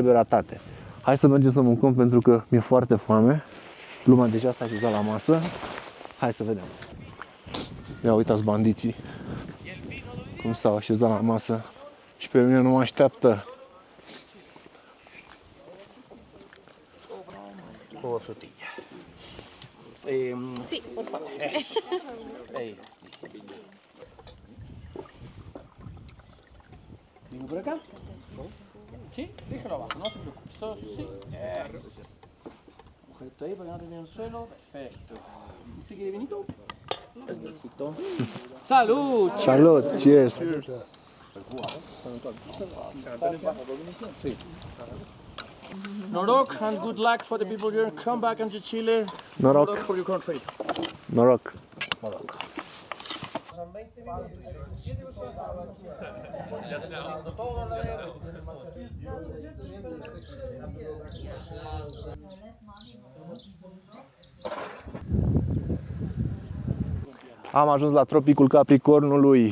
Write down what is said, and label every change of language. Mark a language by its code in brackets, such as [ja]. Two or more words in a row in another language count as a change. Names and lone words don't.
[ro] Hai să mergem să mâncăm pentru că mi-e foarte foame Lumea deja s-a așezat la masă. Hai să vedem. Ia uitați bandiții cum s-au așezat la masă și pe mine nu mă așteaptă. [es] O frutilla. Sí, por favor. ¿Vengo por acá? Sí, déjalo abajo, no se preocupe. Sí, eso. Esto ahí para que no termine en el suelo. Perfecto. ¿Sí quiere vinito? ¡Salud! [en] Salut! Cheers! [es] Sí. [en] Noroc and good luck for the people here. Come back into Chile. [ro] Noroc. [en] Good luck for your country. [ro] Noroc! Noroc. Am ajuns la tropicul Capricornului.